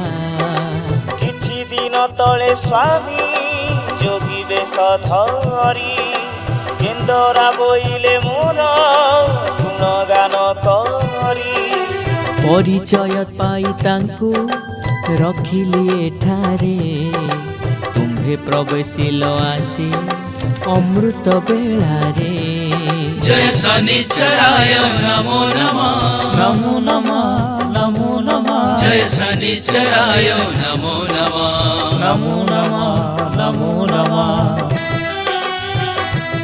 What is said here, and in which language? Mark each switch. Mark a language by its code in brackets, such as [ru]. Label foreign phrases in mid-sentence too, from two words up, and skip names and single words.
[or] କିଛି ଦିନ ତଳେ ସ୍ୱାମୀ ଯୋଗୀ ବେଶ ଧରି କେନ୍ଦରା ବୋଇଲେ ମୋର ଗୁଣଗାନ କରି ପରିଚୟ ପାଇ ତାଙ୍କୁ ରଖିଲି ଏଠାରେ ତୁମ୍ଭେ ପ୍ରବେଶିଲ ଆସି ଅମୃତ ବେଳାରେ [sa] जय शनिश्चराय नमो नमः नमो नमः नमो नमः जय शनिश्चराय नमो नमः नमो नमः नमो नमः